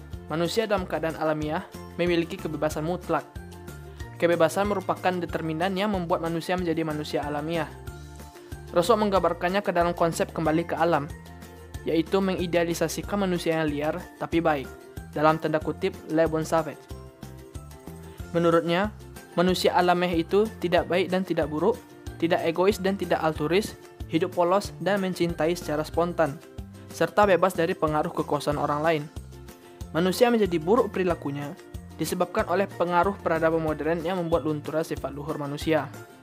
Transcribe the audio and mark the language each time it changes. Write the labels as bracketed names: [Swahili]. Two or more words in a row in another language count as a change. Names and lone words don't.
[Indonesian] Manusia dalam keadaan alamiah memiliki kebebasan mutlak. Kebebasan merupakan determinan yang membuat manusia menjadi manusia alamiah. Rousseau menggambarkannya ke dalam konsep kembali ke alam, yaitu mengidealisasikan manusia yang liar tapi baik, dalam tanda kutip [French] le bon savage. [Indonesian] Menurutnya, manusia alamiah itu tidak baik dan tidak buruk, tidak egois dan tidak altruis, hidup polos dan mencintai secara spontan, serta bebas dari pengaruh kekuasaan orang lain. Manusia menjadi buruk perilakunya disebabkan oleh pengaruh peradaban modern yang membuat lunturnya sifat luhur manusia.